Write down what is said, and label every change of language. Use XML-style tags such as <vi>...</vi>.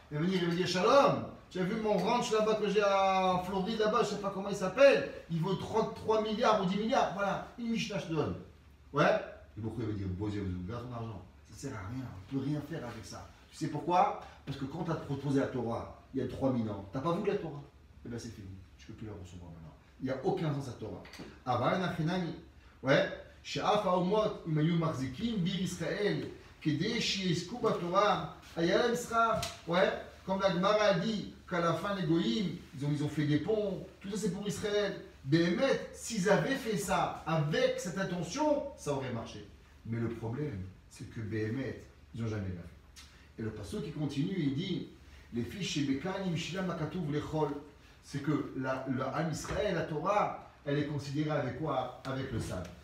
<fr>Il va venir, il va dire Shalom, tu as vu mon ranch là-bas que j'ai en Floride, là-bas, je ne sais pas comment il s'appelle, il vaut 33 milliards ou 10 milliards, voilà, une Mishnah je te donne. Ouais. Et beaucoup va dire, Bosé, vous garde ton argent. Ça sert à rien, on ne peut rien faire avec ça. Tu sais pourquoi? Parce que quand tu as proposé la Torah, il y a 3000 ans, tu n'as pas voulu la Torah. Eh bien c'est fini, tu ne peux plus la recevoir maintenant. Il n'y a aucun sens à Torah. Aval nachenani. Ouais.</fr> <he>שאף האומות אם היו מחזיקים ביר ישראל כדי שיזכו בתורה, היה להם שכר.</he> <fr>Ouais, comme la Gemara a dit qu'à la fin les goïms, ils ont fait des ponts, tout ça c'est pour Israël. Béhémet, s'ils avaient fait ça avec cette intention, ça aurait marché. Mais le problème, c'est que Béhémet, ils n'ont jamais fait. Et le pasteur qui continue, il dit les fiches chez Bekanim Shilam Makatouv Lechol, c'est que le Ham Israël, la Torah, elle est considérée avec quoi? Avec le sable.</fr>